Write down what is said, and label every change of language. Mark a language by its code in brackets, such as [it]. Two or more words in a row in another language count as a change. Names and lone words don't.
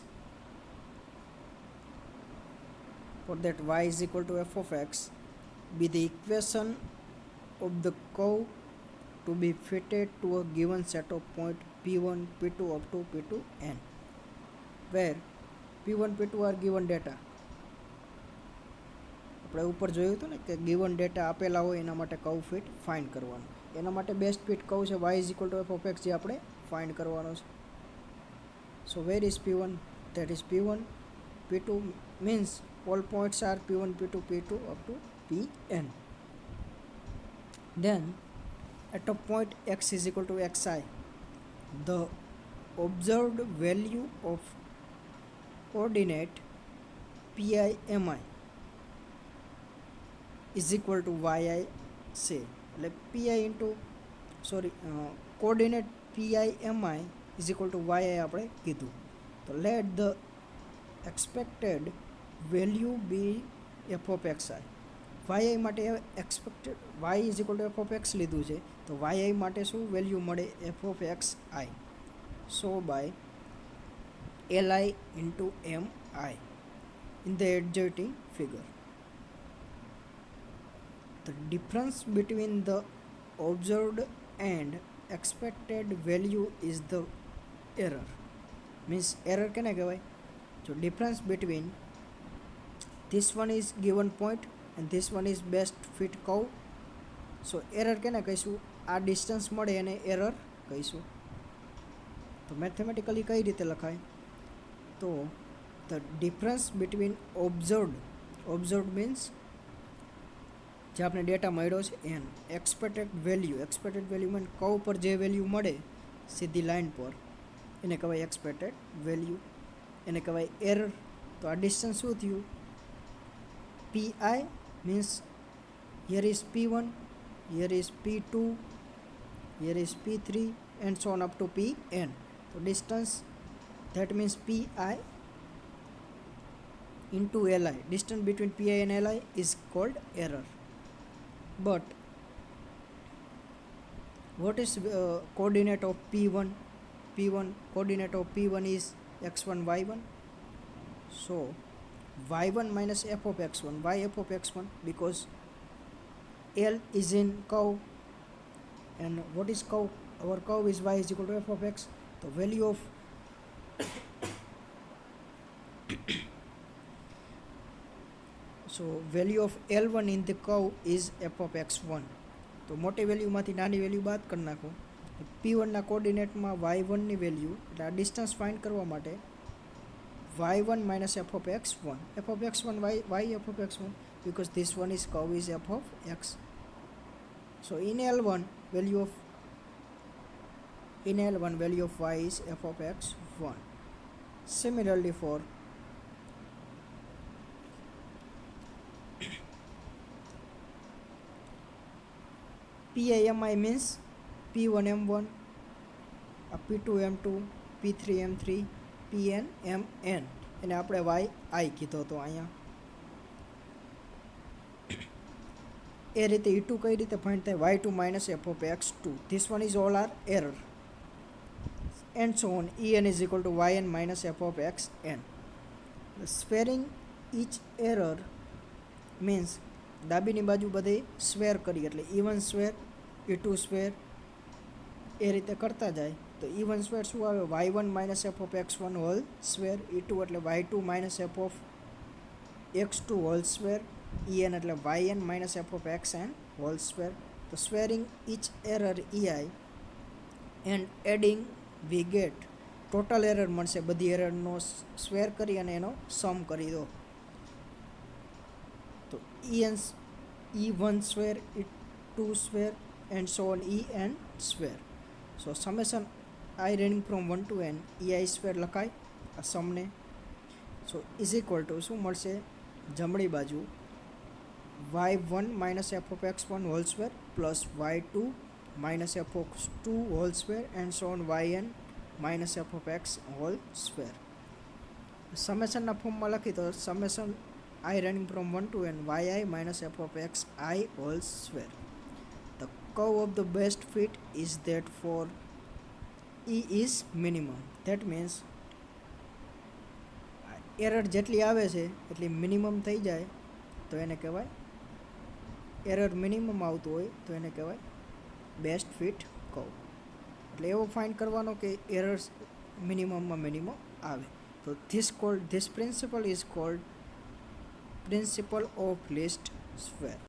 [en] For that, y is equal to f of x be the equation of the curve to be fitted to a given set of point p1, p2 up to p2n, where p1, p2 are given data. [gu] આપણે ઉપર જોયું હતું ને કે [en] given data [gu] આપેલા હોય એના માટે [en] curve fit find [gu] કરવાનું. એના માટે [en] best fit curve [gu] છે [en] y is equal to f of x, [gu] જે આપણે ફાઇન્ડ કરવાનો છે. [en] So where is p1? That is p1, p2 means all points are p1, p2, p2 up to pn. Then at a point x is equal to xi, the observed value of coordinate pi mi is equal to yi say, like pi into coordinate pi mi is equal to yi [gu] આપણે કીધું. [en] તો let the expected value be f of xi. yi માટે expected y is equal to f of x લીધું છે, તો yi માટે શું વેલ્યુ મળે? f of xi. So by li into mi in the adjoining figure. The difference between the observed and expected value is the error. Means error [gu] કેને કહેવાય? [en] So difference between this one is given point and this one is best fit curve. So error [gu] કેને કહીશું? આ ડિસ્ટન્સ મળે એને એરર કહીશું. તો મેથેમેટિકલી કઈ રીતે લખાય? તો [en] the difference between observed [gu] means જે આપણે ડેટા મળ્યો છે એન, [en] expected value [gu] મીન કર્વ પર જે વેલ્યુ મળે સીધી લાઇન પર એને કહેવાય [en] expected value, [gu] એને કહેવાય એરર. તો આ ડિસ્ટન્સ શું થયું? [en] PI means here is P1, here is P2, here is P3 and so on up to Pn. તો ડિસ્ટન્સ that means Pi into Li, distance between Pi and Li is called error. But what is coordinate of P1? Coordinate of P1 is x1 y1. So y1 minus f of x1. Why f of x1? Because L is in curve, and what is curve? Our curve is y is equal to f of x. The value of so value of L1 in the curve is f of x1. [gu] તો મોટી વેલ્યુમાંથી નાની વેલ્યુ બાદ કરી નાખો. P1ના કોર્ડિનેટમાં y1ની વેલ્યુ, એટલે આ ડિસ્ટન્સ ફાઇન્ડ કરવા માટે [en] y1 minus f of x1. f of x1, why f of x1? Because this one is curve is f of x. So in L1 value of y is f of x1. Similarly for PIMI means P1 M1, P2 M2, P3 M3, Pn Mn, [gu] એને આપણે yi કીધો હતો અહીંયા. એ રીતે E2 કઈ રીતે ફાઇન્ડ થાય? [en] y2 minus f of x2. This one is all are error and so on. En is equal to yn minus f of xn. Squaring each error means [gu] ડાબીની બાજુ બધે સ્ક્વેર કરી, એટલે E1 સ્ક્વેર, E2 સ્ક્વેર એ રીતે કરતા જાય તો E1 સ્ક્વેર શું આવે? [en] y1 minus f of x1 whole square. E2 એટલે y2 minus f of x2 whole square. En એટલે yn minus f of xn whole square. તો સ્ક્વેરિંગ each error ei and adding we get total error મળશે. [gu] બધી એરરનો સ્ક્વેર કરી અને એનો સમ કરી દો. [en] તો E1 square, E2 square and so on En square. So summation I running from 1 to n ei square [gu] લખાય આ સમને. [en] So is equal to [gu] શું મળશે? જમણી બાજુ [en] y1 minus f of x1 whole square plus y2 minus f of 2 whole square and so on yn minus f of x whole square. [gu] સમેશનના ફોર્મમાં લખી તો [en] summation I running from 1 to n yi minus f of x I whole square. The curve of the best fit is that for E is minimum. That means error [gu] જેટલી આવે છે એટલી મિનિમમ થઈ જાય તો એને કહેવાય એરર. મિનિમમ આવતું હોય તો એને કહેવાય [en] best fit curve. [gu] એટલે એવો ફાઇન્ડ કરવાનો કે એરર્સ મિનિમમમાં મિનિમમ આવે. [en] તો this principle is called principle of least square.